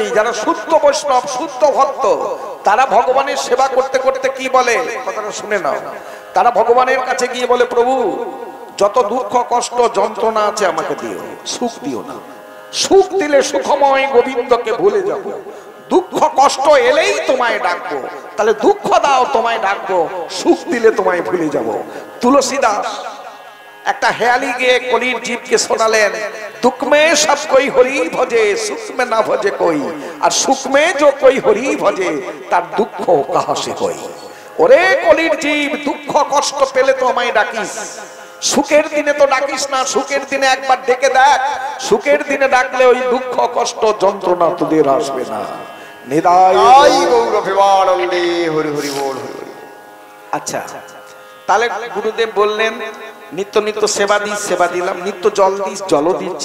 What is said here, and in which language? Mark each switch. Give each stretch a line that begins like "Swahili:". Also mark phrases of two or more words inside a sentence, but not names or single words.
Bangla: যারা শুদ্ধ বৈষ্ণব, শুদ্ধ ভক্ত, তারা ভগবানের সেবা করতে করতে কি বলে, কথাটা শুনে নাও, তারা ভগবানের কাছে গিয়ে বলে, প্রভু যত দুঃখ কষ্ট যন্ত্রণা আছে আমাকে দিও, সুখ দিও না, সুখ দিলে সুখময় গোবিন্দকে ভুলে যাব, দুঃখ কষ্ট এলেই তোমায় ডাকবো, তাহলে দুঃখ দাও তোমায় ডাকবো, সুখ দিলে তোমায় ভুলে যাব। তুলসীদাস একটা হেয়ালি গিয়ে কলির জীবকে শোনালেন,
Hindi: दुख में सब कोई हरि भजे, सुख में ना भजे कोई, और सुख में जो कोई हरि भजे तार दुख कहाँ से कोई।
Bangla: ওরে কলির জীব, দুখ কষ্ট পেলে তো আমায় ডাকিস, সুখের দিনে তো ডাকিস না, সুখের দিনে একবার ডেকে দেখ, সুখের দিনে ডাকলে ওই দুঃখ কষ্ট যন্ত্রণা তোদের আসবে না। নিদায় গৌর প্রেমানন্দে হরি হরি বল হরি হরি। আচ্ছা, তাহলে গুরুদেব বললেন নিত্য নিত্য সেবা দিস, সেবা দিলাম, নিত্য জল দিস, জলও দিচ্ছি।